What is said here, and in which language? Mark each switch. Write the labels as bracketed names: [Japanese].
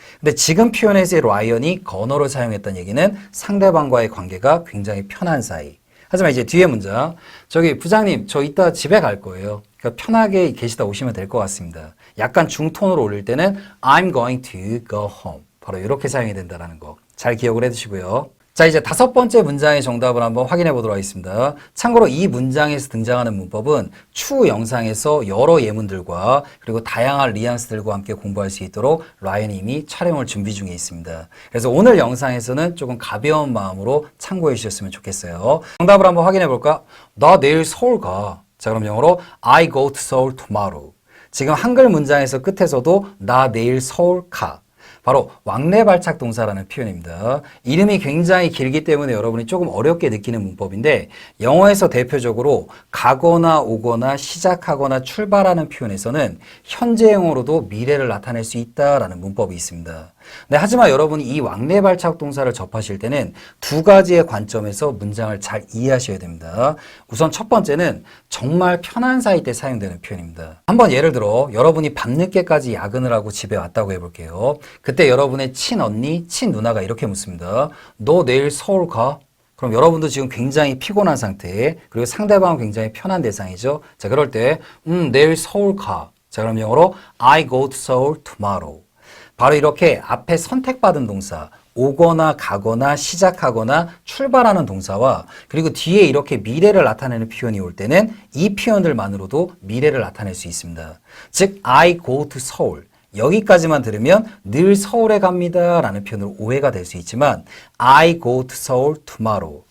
[Korean] 근데 지금 표현에서의 라이언이 건어를 사용했다는 얘기는 상대방과의 관계가 굉장히 편한 사이. 하지만 이제 뒤에 문장. 저기 부장님, 저 이따 집에 갈 거예요. 그러니까 편하게 계시다 오시면 될 것 같습니다. 약간 중톤으로 올릴 때는 [English] I'm going to go home. [Korean] 바로 이렇게 사용이 된다는 거. 잘 기억을 해두시고요. 자, 이제 다섯 번째 문장의 정답을 한번 확인해 보도록 하겠습니다. 참고로 이 문장에서 등장하는 문법은 추후 영상에서 여러 예문들과 그리고 다양한 뉘앙스들과 함께 공부할 수 있도록 라이언이 이미 촬영을 준비 중에 있습니다. 그래서 오늘 영상에서는 조금 가벼운 마음으로 참고해 주셨으면 좋겠어요. 정답을 한번 확인해 볼까? 나 내일 서울 가. 자, 그럼 영어로 [English] I go to Seoul tomorrow. [Korean] 지금 한글 문장에서 끝에서도 나 내일 서울 가. 바로 왕래발착 동사라는 표현입니다. 이름이 굉장히 길기 때문에 여러분이 조금 어렵게 느끼는 문법인데 영어에서 대표적으로 가거나 오거나 시작하거나 출발하는 표현에서는 현재형으로도 미래를 나타낼 수 있다라는 문법이 있습니다. 네, 하지만 여러분이 이 왕래발착 동사를 접하실 때는 두 가지의 관점에서 문장을 잘 이해하셔야 됩니다. 우선 첫 번째는 정말 편한 사이 때 사용되는 표현입니다. 한번 예를 들어 여러분이 밤늦게까지 야근을 하고 집에 왔다고 해볼게요. 그때 여러분의 친언니, 친누나가 이렇게 묻습니다. 너 내일 서울 가? 그럼 여러분도 지금 굉장히 피곤한 상태, 그리고 상대방은 굉장히 편한 대상이죠. 자, 그럴 때 내일 서울 가. 자, 그럼 영어로 [English] I go to Seoul tomorrow. [Korean] 바로 이렇게 앞에 선택받은 동사, 오거나 가거나 시작하거나 출발하는 동사와 그리고 뒤에 이렇게 미래를 나타내는 표현이 올 때는 이 표현들만으로도 미래를 나타낼 수 있습니다. [English] 즉, I go to Seoul. [Korean] 여기까지만 들으면 늘 서울에 갑니다 라는 표현으로 오해가 될 수 있지만 [English] I go to Seoul tomorrow.